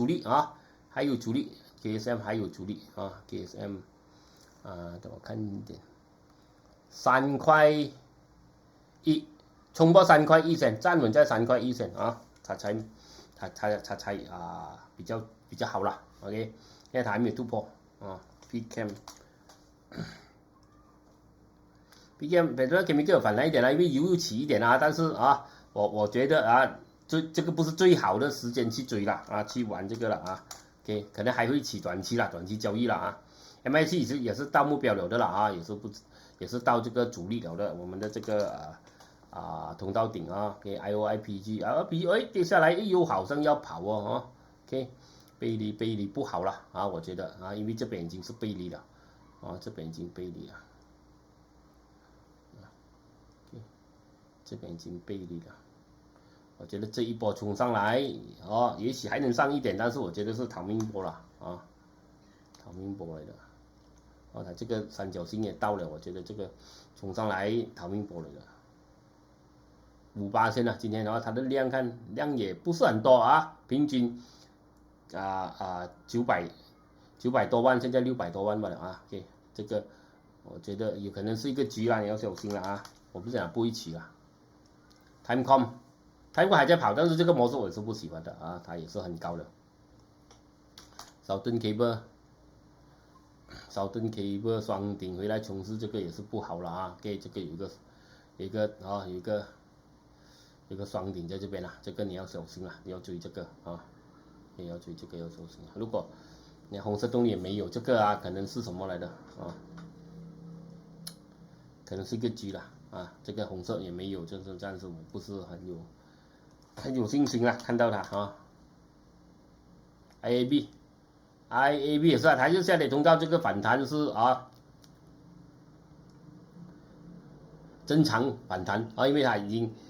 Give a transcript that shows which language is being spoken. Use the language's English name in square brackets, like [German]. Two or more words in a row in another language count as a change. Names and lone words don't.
[Chinese] 力還有阻力 KSM 還有阻力KSM 等我看一點3塊1衝破3塊1線，站穩在3塊1線它才比較好了 OK， 因為它還沒有突破PCM 本身 chemical 反彈一點因為油又起一點但是我覺得這個不是最好的時間去追了去玩這個了 OK，可能還會起短期交易了MACD 也是到目標了的了也是到這個阻力了的，我們的這個通道頂OK IOIPG 跌下來又好像要跑OK， 背離不好了我覺得因為這邊已經是背離了這邊已經背離了這邊已經背離了，我覺得這一波衝上來也許還能上一點，但是我覺得是逃命波了逃命波來的它這個三角形也到了，我覺得這個衝上來逃命波來的 58%今天它的量也不是很多平均900多萬，現在600多萬吧了OK， 這個我覺得有可能是一個局啦，你要小心了我不是講不會起啦。Timecom 還在跑，但是這個模式我也是不喜歡的它也是很高的。Southern Cable 雙頂回來衝刺，這個也是不好了OK， 這個有一個雙頂在這邊這個你要小心你要追這個你要追這個要小心如果你紅色動力也沒有這個可能是什麼來的可能是一個局了這個紅色也沒有，就是暫時我不是很有信心看到它 IAB 也是它就下跌通道，這個反彈是正常反彈因為它已經